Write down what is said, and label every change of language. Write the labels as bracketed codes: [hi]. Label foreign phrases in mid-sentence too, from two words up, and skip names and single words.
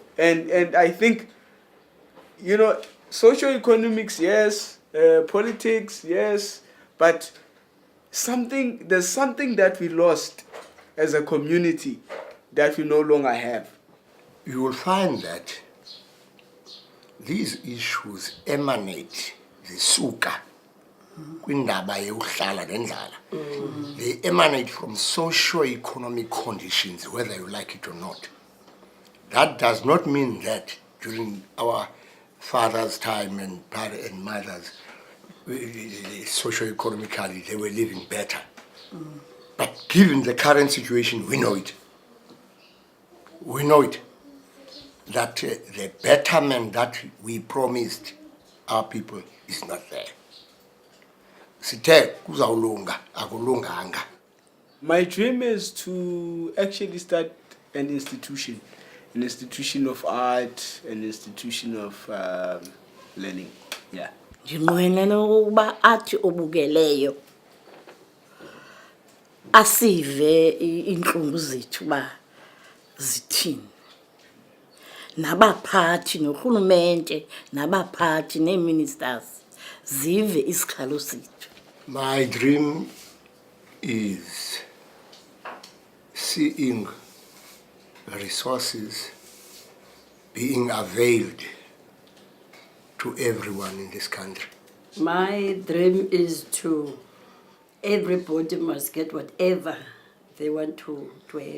[en] And I think, socio-economics, yes, politics, yes, but there's something that we lost as a community that we no longer have. You will find that these issues emanate [xh] zisuka kwindaba yokuhlala nendlala. [en] They emanate from socio-economic conditions, whether you like it or not. That does not mean that during our fathers' time and mothers, socio-economically they were living better. But given the current situation, we know it. We know it. That the betterment that we promised our people is not there. [xh] Sithe kuzawulunga akulunganga. [en] My dream is to actually start an institution of art, an institution of learning. Yeah. [xh] Ndinqwenela ukuba athi obukeleyo asive inhlungu zethu ba zithini. Nabaphathi nohulumente nabaphathi neministers zive isikhalo sethu. [en] My dream is seeing resources being availed to everyone in this country. My dream is everybody must get whatever they want to have.